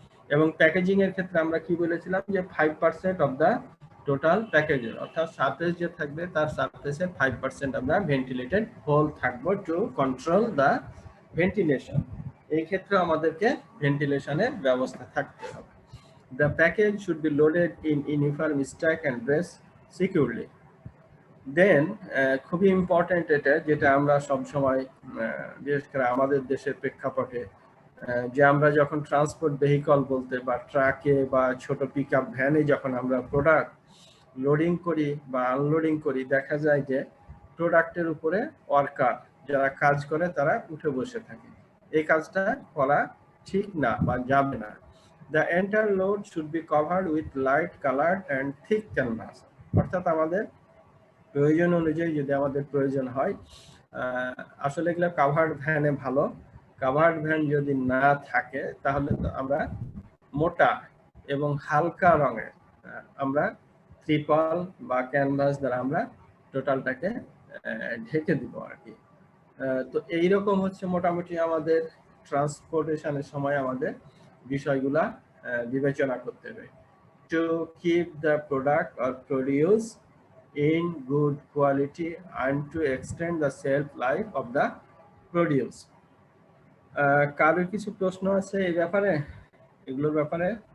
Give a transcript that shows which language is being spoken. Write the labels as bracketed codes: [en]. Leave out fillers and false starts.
[bn] এবং প্যাকেজিং এর ক্ষেত্রে আমরা কি বলেছিলাম যে [en] 5% of the total প্যাকেজের [bn] অর্থাৎ সারফেস যে থাকবে তার সারফেসের 5% আমরা ভেন্টিলেটেড হোল থাকবো [en] To control the ventilation. [bn] এই ক্ষেত্রে আমাদেরকে ভেন্টিলেশনের ব্যবস্থা থাকতে হবে। [en] The package should be loaded in uniform stack and brace securely. [bn] দেন খুবই ইম্পর্টেন্ট এটা, যেটা আমরা সব সময় বিশেষ করে আমাদের দেশের প্রেক্ষাপটে যে আমরা যখন ট্রান্সপোর্ট ভেহিকল বলতে বা ট্রাকে বা ছোট পিকআপ ভ্যানে যখন আমরা প্রোডাক্ট লোডিং করি বা আনলোডিং করি, দেখা যায় যে প্রোডাক্টের উপরে ওয়ার্কার যারা কাজ করে তারা উঠে বসে থাকে। এই কাজটা করা ঠিক না বা যাবে না। [en] The entire load should be covered with light colored and thick canvas. [bn] অর্থাৎ আমাদের প্রয়োজন অনুযায়ী যদি আমাদের প্রয়োজন হয়, আসলে এগুলো কাভার্ড ভ্যানে ভালো। কাভার্ড ভ্যান যদি না থাকে তাহলে তো আমরা মোটা এবং হালকা রঙের আমরা ত্রিপল বা ক্যানভাস দ্বারা আমরা টোটালটাকে ঢেকে দিব আর কি। তো এইরকম হচ্ছে মোটামুটি আমাদের ট্রান্সপোর্টেশনের সময় আমাদের বিষয়গুলা বিবেচনা করতে হবে। [en] To keep the product or produce in good quality and to extend the shelf life of the produce. [bn] কারো কিছু প্রশ্ন আছে এই ব্যাপারে, এগুলোর ব্যাপারে?